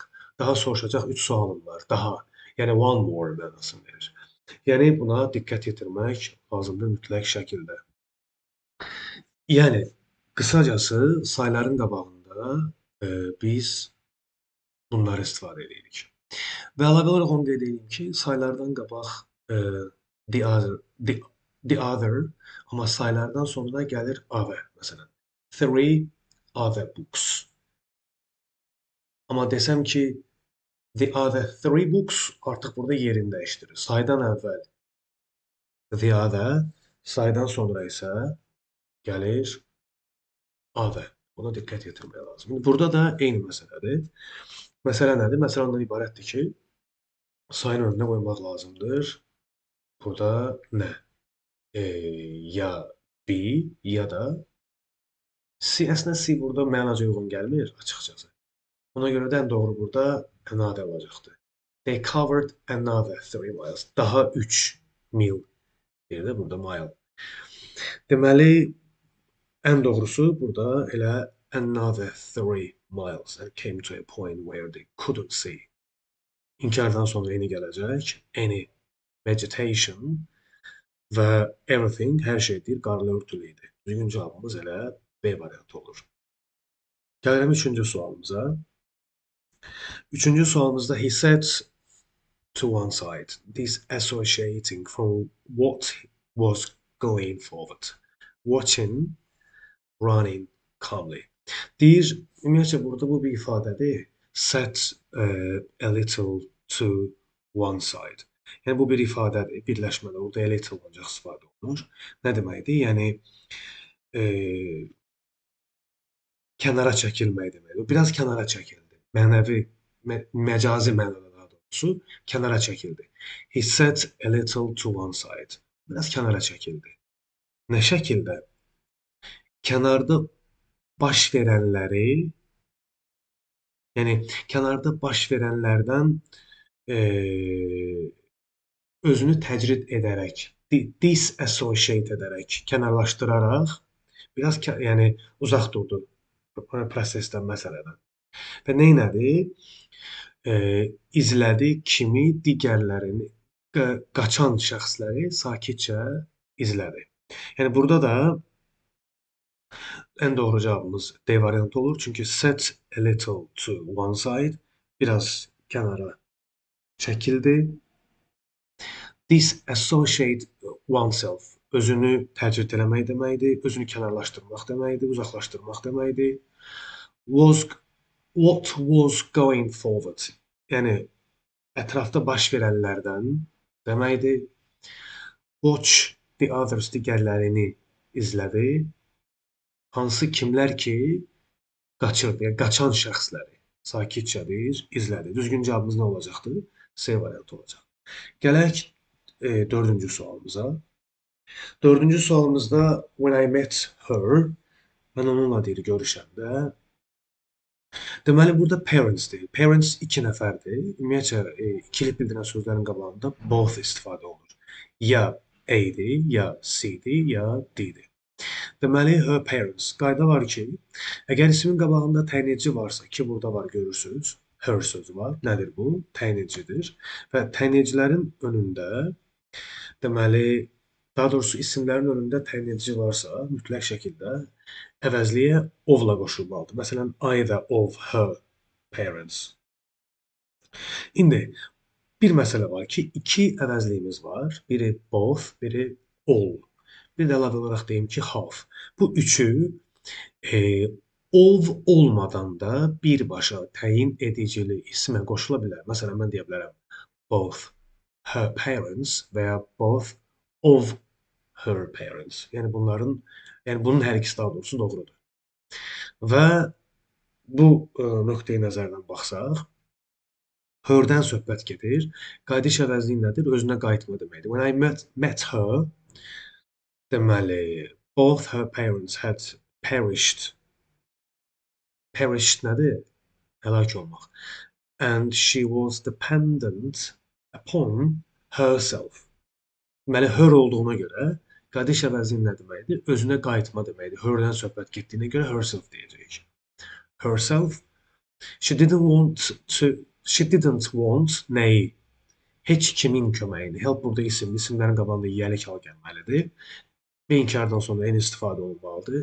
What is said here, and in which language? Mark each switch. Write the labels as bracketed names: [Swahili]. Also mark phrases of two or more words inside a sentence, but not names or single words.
[Azerbaijani] Daha soruşacaq 3 sualım var. Daha. Yəni [English] one more [Azerbaijani] mənasını verir. Yəni buna diqqət yetirmək lazımdır mütləq şəkildə. Yəni qısacası sayların qabağında biz bunları istifadə edirik. Və əlavə olaraq onu qeyd edeyim ki, saylardan qabaq [English] the other, [Azerbaijani] amma saylardan sonra gəlir other. Məsələn, [English] 3 other books. [Azerbaijani] Amma desəm ki, [English] the other 3 books [Azerbaijani] artıq burada yerini dəyişdirir. Saydan əvvəl [English] the other, [Azerbaijani] saydan sonra isə gəlir other. Buna diqqət yetirmək lazım. Burada da eyni məsələdir. Məsələ nədir? Məsələ ondan ibarətdir ki, sayın önünə qoymaq lazımdır. Burada nə? Ya B, ya da C. Əslində C burada mənaca uyğun gəlmir açıqcası. Ona görə də ən doğru burada another olacaqdır. [English] They covered another 3 miles. [Azerbaijani] Daha 3 mil deyir burada mile. Deməli, ən doğrusu burada elə [English] another 3 miles and came to a point where they couldn't see. [Azerbaijani] İnkardan sonra any gələcək. Any, vegetation və everything, hər şeydir, qarlı örtülü idi. Düzgün cavabımız elə B variantı olur. Gəlirəm üçüncü sualımıza. Üçüncü sualımızda [English] he said to one side, disassociating from what was going forward, watching, running calmly. [Azerbaijani] Deyir, ümumiyyətcə burada bu bir ifadədir. [English] Set a little to one side. [Azerbaijani] Yəni bu bir ifadədir, birləşmədə orada [English] a little [Azerbaijani] ancaq istifadə olunur. Nə deməkdir? Yəni kənara çəkilmək deməkdir. Biraz kənara çəkildi. Mənəvi, məcazi mənada daha doğrusu kənara çəkildi. [English] He set a little to one side. [Azerbaijani] Biraz kənara çəkildi. Nə şəkildə? Kənarda baş verənləri, yəni kənarda baş verənlərdən özünü təcrid edərək, disassociate edərək, kənarlaşdıraraq biraz yəni uzaq durdu prosesdən, məsələdən. Və nə elədi? İzlədi kimi digərlərini, qaçan şəxsləri sakitcə izlədi. Yəni burada da En doğru cevabımız D variantı olur. [English] Çünkü set a little to one side [Azerbaijani] biraz kenara çəkildi. [English] Disassociate oneself [Azerbaijani] özünü təcrid eləmək deməkdir, özünü kənarlaşdırmaq deməkdir, uzaqlaşdırmaq deməkdir. [English] Was what was going forward? [Azerbaijani] Yəni ətrafda baş verənlərdən deməkdir. [English] Watch the others [Azerbaijani] digərlərini izlədi. Hansı kimlər ki qaçırdı, yəni qaçan şəxsləri sakitcədir, izlədi. Düzgün cavabımız nə olacaqdır? C variantı olacaq. Gələk dördüncü sualımıza. Dördüncü sualımızda [English] when I met her, [Azerbaijani] mən onunla deyir görüşəndə. Deməli, burada parents deyil. Parents iki nəfərdir. Ümumiyyətcə, ikilik bildirən sözlərin qabağında both istifadə olunur. Ya A-dir, ya C-dir, ya D-dir. Deməli, [English] her parents. [Azerbaijani] Qayda var ki, əgər ismin qabağında təyinedici varsa, ki, burada var görürsünüz, her sözü var. Nədir bu? Təyinedicidir. Və təyinedicilərin önündə, deməli, daha doğrusu isimlərin önündə təyinedici varsa, mütləq şəkildə əvəzliyə ovla qoşulmalıdır. Məsələn, [English] either of her parents. [Azerbaijani] İndi bir məsələ var ki, iki əvəzliyimiz var. Biri both, biri all. Bir də əlavə olaraq deyim ki, half. Bu üçü of olmadan da birbaşa təyin edicili ismə qoşula bilər. Məsələn, mən deyə bilərəm [English] both her parents [Azerbaijani] və ya [English] both of her parents. [Azerbaijani] Yəni bunun hər ikisi daha doğrusu doğrudur. Və bu nöqteyi nəzərdən baxsaq, her-dən söhbət gedir. Qayıdış əvəzliyi nədir? Özünə qayıtma deməkdir. [English] When I met her, deməli, both her parents had perished. [Azerbaijani] Perished nədir? Həlak olmaq. [English] And she was dependent upon herself. [Azerbaijani] Deməli, her olduğuna görə qayıdış əvəzliyi nə deməkdir? Özünə qayıtma deməkdir. Her-dən söhbət getdiyinə görə herself deyəcəyik. [English] Herself. She didn't want nəyi? [Azerbaijani] Heç kimin köməyini. Help burada isimlərin qabağında yiyəlik hal gəlməlidir. Və inkardan sonra en istifadə olunmalıdır.